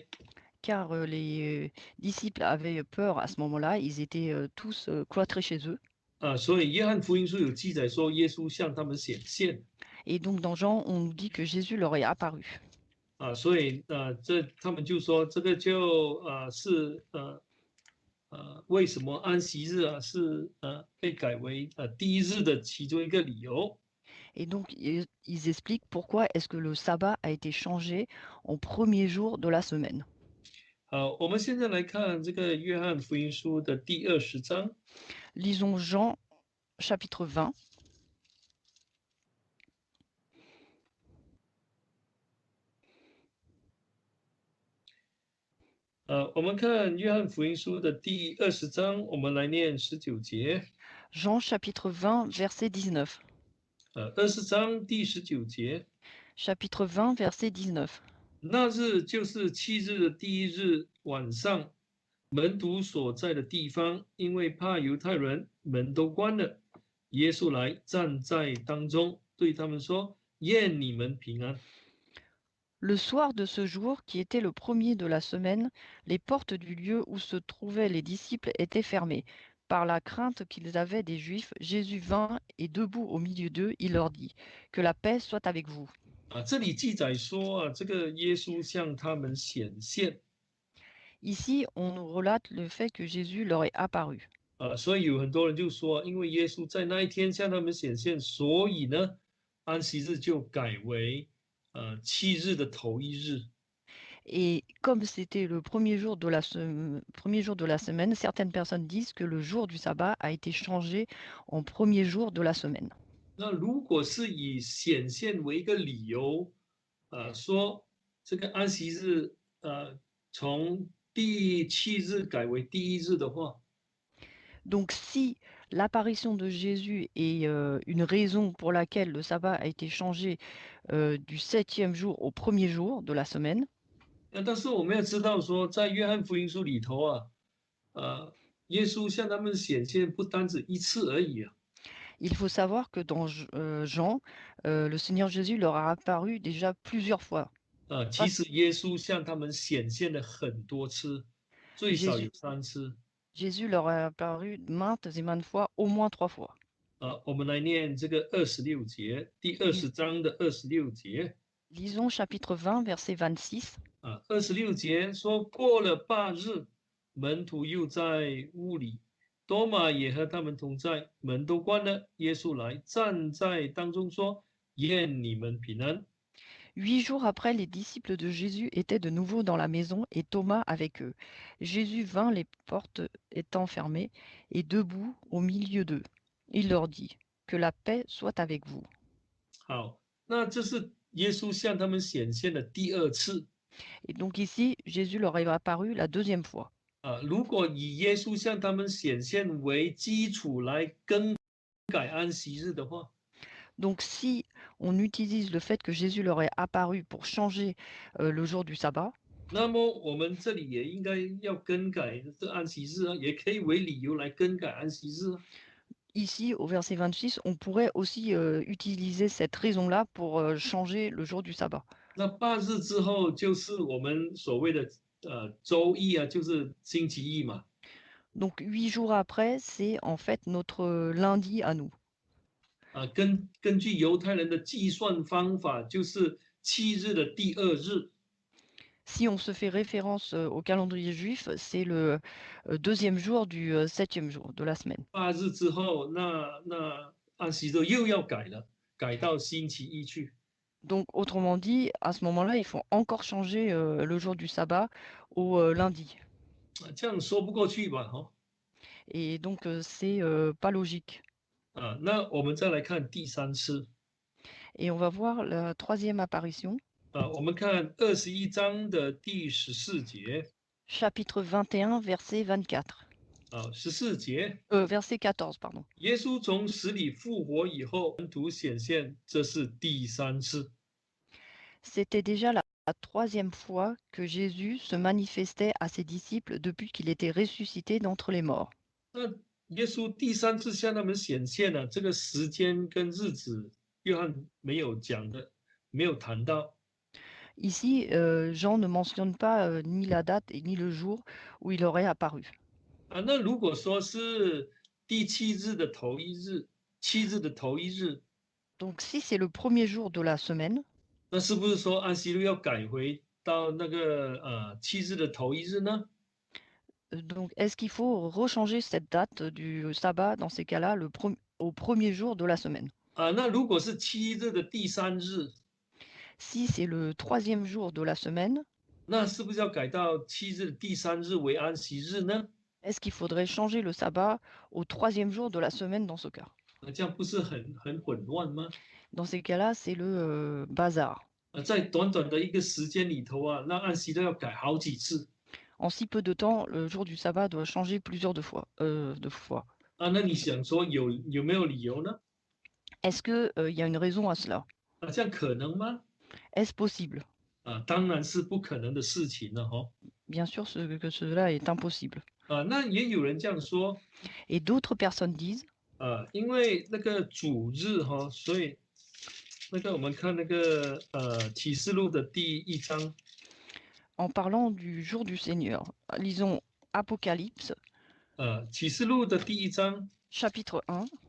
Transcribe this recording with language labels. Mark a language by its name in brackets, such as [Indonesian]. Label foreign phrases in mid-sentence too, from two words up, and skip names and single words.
[French] car les disciples avaient peur à ce moment-là, ils étaient tous cloîtrés chez eux. [Chinese] 所以约翰福音书有记载说耶稣向他们显现， [French] Et donc dans Jean, on nous dit que Jésus leur est apparu. [Chinese] 所以他们就说这个就是为什么安息日是被改为第一日的其中一个理由。 [French] Et donc ils expliquent pourquoi est-ce que le sabbat a été changé en premier jour de la semaine. [Chinese] 好，我们现在来看这个约翰福音书的第20章。 [French] Lisons Jean chapitre 20. [Chinese] 我们看约翰福音书的第20章，我们来念19节。 [French] Jean chapitre 20, verset 19. [Chinese] 20 章第19节。 [French] Chapitre 20, verset 19. [Chinese] 那日就是7日的第一日晚上，门徒所在的地方，因为怕犹太人，门都关了。耶稣来站在当中，对他们说：“愿你们平安。” [French] Le soir de ce jour, qui était le premier de la semaine, les portes du lieu où se trouvaient les disciples étaient fermées. Par la crainte qu'ils avaient des Juifs, Jésus vint et debout au milieu d'eux, il leur dit, que la paix soit avec vous. [Chinese] 这里记载说这个耶稣向他们显现。 [French] Ici, on nous relate le fait que Jésus leur est apparu. [Chinese] 所以有很多人就说，因为耶稣在那一天向他们显现，所以呢，安息日就改为7日的头一日。 [French] Et comme c'était le premier jour de la semaine, certaines personnes disent que le jour du sabbat a été changé en premier jour de la semaine. [Chinese] 那如果是以显现为一个理由，说这个安息日从第7日改为第一日的话， [French] Donc si l'apparition de Jésus est une raison pour laquelle le sabbat a été changé du 7e jour au premier jour de la semaine, [Chinese] 但是我们要知道说，在约翰福音书里头耶稣向他们显现不单止一次而已。 [French] il faut savoir que dans Jean, le Seigneur Jésus leur a apparu déjà plusieurs fois. [Chinese] 其实耶稣向他们显现了很多次，最少有3次。 [French] Jésus leur a apparu maintes et maintes fois, au moins 3 fois. [Chinese] 我们来念这个26节，第20章的26节。 [French] Lisons chapitre 20, verset 26. [Chinese] 26 节说，过了8日，门徒又在屋里，多马也和他们同在，门都关了。耶稣来站在当中说：“愿你们平安。” [French] 8 jours après, les disciples de Jésus étaient de nouveau dans la maison et Thomas avec eux. Jésus vint, les portes étant fermées, et debout au milieu d'eux. Il leur dit, que la paix soit avec vous. [Chinese] 好，那这是耶稣向他们显现的第2次。 [French] Et donc ici, Jésus leur est apparu la deuxième fois. [Chinese] 如果以耶稣向他们显现为基础来更改安息日的话， [French] Donc si on utilise le fait que Jésus leur est apparu pour changer le jour du sabbat, [Chinese] 那么我们这里也应该要更改这安息日也可以为理由来更改安息日。 [French] ici au verset 26, on pourrait aussi utiliser cette raison-là pour changer le jour du sabbat. [Chinese] 那8日之后就是我们所谓的周一就是星期一嘛。 [French] Donc 8 jours après, c'est en fait notre lundi à nous. [Chinese] 根据犹太人的计算方法，就是7日的第2日。 [French] Si on se fait référence au calendrier juif, c'est le deuxième jour du 7e jour de la semaine. [Chinese] 8 日之后，那安息日又要改了，改到星期一去。 [French] Donc autrement dit, à ce moment-là, il faut encore changer le jour du sabbat au lundi. [Chinese] 这样说不过去吧？ [French] Et donc c'est pas logique. [Chinese] 那我们再来看第3次。 [French] Et on va voir la troisième apparition, [Chinese] 我们看21章的第14节 [French] chapitre 21, verset 24. [Chinese] 14节， [French] Verset 14, pardon. [Chinese] 耶稣从死里复活以后，门徒显现，这是第3次。 [French] C'était déjà la troisième fois que Jésus se manifestait à ses disciples depuis qu'il était ressuscité d'entre les morts. [Chinese] 那耶稣第3次向他们显现了，这个时间跟日子，约翰没有讲的，没有谈到。 [French] Ici, Jean ne mentionne pas ni la date et ni le jour où il aurait apparu. [Chinese] 那如果说是第7日的头一日，7日的头一日， [French] Donc si c'est le premier jour de la semaine, [Chinese] 那是不是说安息日要改回到那个7日的头一日呢？ [French] donc est-ce qu'il faut rechanger cette date du sabbat dans ces cas-là au premier jour de la semaine? [Chinese] 那如果是7日的第3日， [French] Si c'est le troisième jour de la semaine, [Chinese] 那是不是要改到7日的第3日为安息日呢？ [French] est-ce qu'il faudrait changer le sabbat au troisième jour de la semaine dans ce cas? [Chinese] 这样不是很混乱吗？ [French] Dans ces cas-là, c'est le bazar. [Chinese] 在短短的一个时间里头那安息日要改好几次。 [French] En si peu de temps, le jour du sabbat doit changer plusieurs de fois. [Chinese] 那你想说有没有理由呢？ [French] Est-ce qu'il y a une raison à cela? [Chinese] 这样可能吗？ [French] Est-ce possible? [Chinese] 当然是不可能的事情了哈。 [French] Bien sûr que cela est impossible. [Chinese] 那也有人这样说。 [French] Et d'autres personnes disent, [Chinese] 因为那个主日所以那个我们看那个启示录的第1章。 [French] en parlant du jour du Seigneur, lisons Apocalypse, [Chinese] 启示录的第1章， [French] chapitre 1,